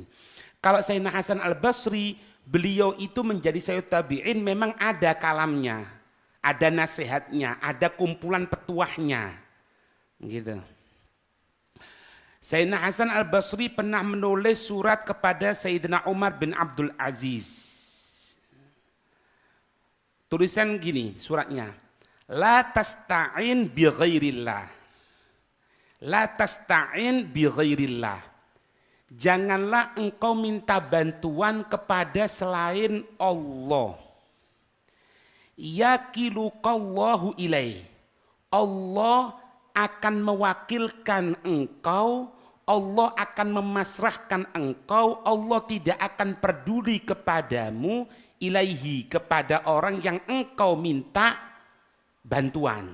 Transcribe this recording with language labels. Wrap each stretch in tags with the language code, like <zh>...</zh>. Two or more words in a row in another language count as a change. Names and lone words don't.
<id>Kalau Sayyidina Hasan Al-Basri, beliau itu menjadi</id> <ar>سيد التابعين</ar> <id>memang ada kalamnya, ada nasihatnya, ada kumpulan petuahnya, gitu. Sayyidina Hasan Al-Basri pernah menulis surat kepada Sayyidina Umar bin Abdul Aziz. Tulisan gini suratnya.</id> <ar>لا تستعن بغير الله. لا تستعن بغير الله.</ar> <id>Janganlah engkau minta bantuan kepada selain Allah.</id> <ar>يكلك الله إليه.</ar> <id>Allah akan mewakilkan engkau, Allah akan memasrahkan engkau, Allah tidak akan peduli kepadamu, ilaihi, kepada orang yang engkau minta bantuan.</id>